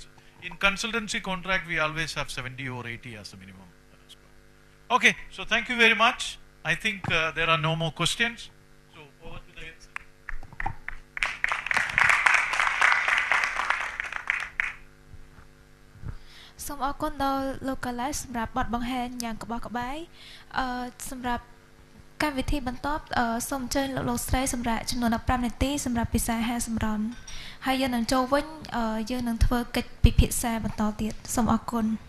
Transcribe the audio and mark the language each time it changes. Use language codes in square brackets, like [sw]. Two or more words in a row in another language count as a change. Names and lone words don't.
[en] In consultancy contract, we always have 70 or 80 as a minimum score. Okay. So thank you very much. I think there are no more questions. So over to the head. Some are called localized [km] សម្រាប់បទបង្ហាញយ៉ាងក្បោះក្បាយសម្រាប់កម្មវិធីបន្តសូមអញ្ជើញលោកស្រីសម្រាប់ចំនួន15នាទីសម្រាប់ពិសាហាសម្រន់ហើយយើងនឹងចូលវិញយើងនឹងធ្វើកិច្ចពិភាក្សាបន្តទៀតសូមអរគុណ